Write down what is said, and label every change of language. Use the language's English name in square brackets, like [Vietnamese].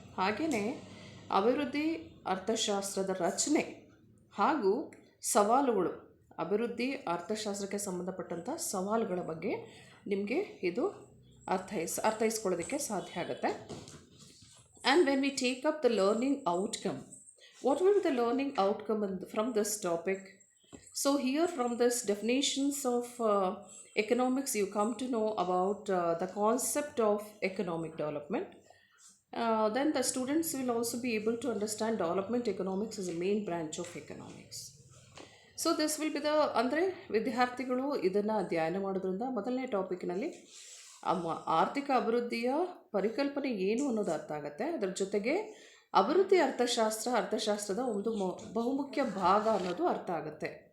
[Kannada] ಹಾಗೆಯೇ ಅಭಿವೃದ್ಧಿ ಅರ್ಥಶಾಸ್ತ್ರದ ರಚನೆ ಹಾಗೂ ಸವಾಲುಗಳು, ಅಭಿವೃದ್ಧಿ ಅರ್ಥಶಾಸ್ತ್ರಕ್ಕೆ ಸಂಬಂಧಪಟ್ಟಂಥ ಸವಾಲುಗಳ ಬಗ್ಗೆ ನಿಮಗೆ ಇದು ಅರ್ಥೈಸ್ಕೊಳ್ಳೋದಕ್ಕೆ ಸಾಧ್ಯ ಆಗುತ್ತೆ. [English] And when we take up the learning outcome, what will be the learning outcome from this topic? So here from this definitions of economics you come to know about the concept of economic development. Then the students will also be able to understand development economics as a main branch of economics. So this will be [Kannada] ಅಂದರೆ ವಿದ್ಯಾರ್ಥಿಗಳು ಇದನ್ನು ಅಧ್ಯಯನ ಮಾಡೋದ್ರಿಂದ ಮೊದಲನೇ ಟಾಪಿಕ್ನಲ್ಲಿ ಆರ್ಥಿಕ ಅಭಿವೃದ್ಧಿಯ ಪರಿಕಲ್ಪನೆ ಏನು ಅನ್ನೋದು ಅರ್ಥ ಆಗುತ್ತೆ. ಅದರ ಜೊತೆಗೆ ಅಭಿವೃದ್ಧಿ ಅರ್ಥಶಾಸ್ತ್ರದ ಒಂದು ಬಹುಮುಖ್ಯ ಭಾಗ ಅನ್ನೋದು ಅರ್ಥ ಆಗುತ್ತೆ.